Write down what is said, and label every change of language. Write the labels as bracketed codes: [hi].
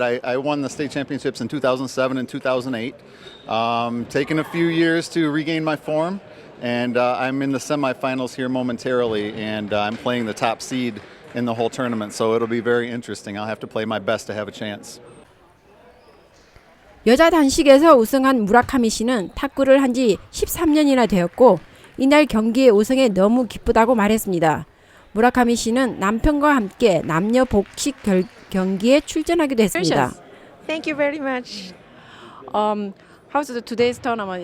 [en] I won the state championships in 2007 and 2008. Taken a few years to regain my form, and I'm in the semifinals here momentarily, and I'm playing the top seed in the whole tournament, so it'll be very interesting. I'll have to play my best to have a chance. [ko] 여자 단식에서 우승한 무라카미 씨는 탁구를 한 지 13년이나 되었고 이날 경기의 우승에 너무 기쁘다고 말했습니다. 무라카미 씨는 남편과 함께 남녀 복식 경기에 출전하기도 했습니다. [en] Thank you very much. How's today's tournament?